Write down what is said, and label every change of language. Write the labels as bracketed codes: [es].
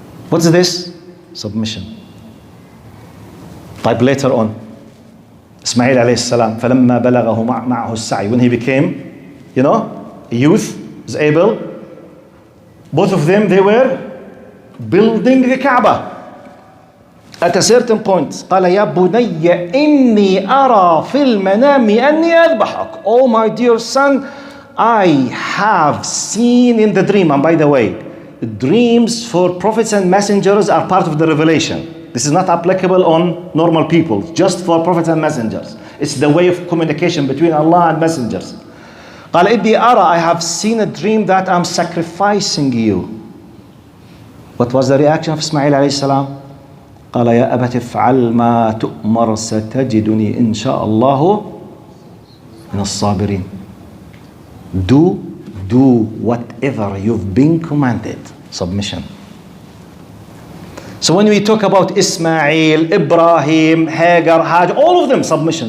[en] What's this? Submission. Type later on. Ismail alayhi salam. [ar] فلما بلغه معه السعي. [en] When he became, a youth, is able. Both of them, they were building the Kaaba. At a certain point, [ar] قال يا بني إني أرى في المنام أني أذبحك. [en] Oh my dear son, I have seen in the dream. And by the way, dreams for prophets and messengers are part of the revelation. This is not applicable on normal people, just for prophets and messengers. It's the way of communication between Allah and messengers. [ar] قال إني أرى, [en] I have seen a dream that I'm sacrificing you. What was the reaction of Ismail alayhi salam? [ar] قال يا أبت افعل ما تؤمر ستجدني إن شاء الله من الصابرين. [en] Do whatever you've been commanded. Submission. So when we talk about Ismail, Ibrahim, Hagar, Hajj, all of them, submission.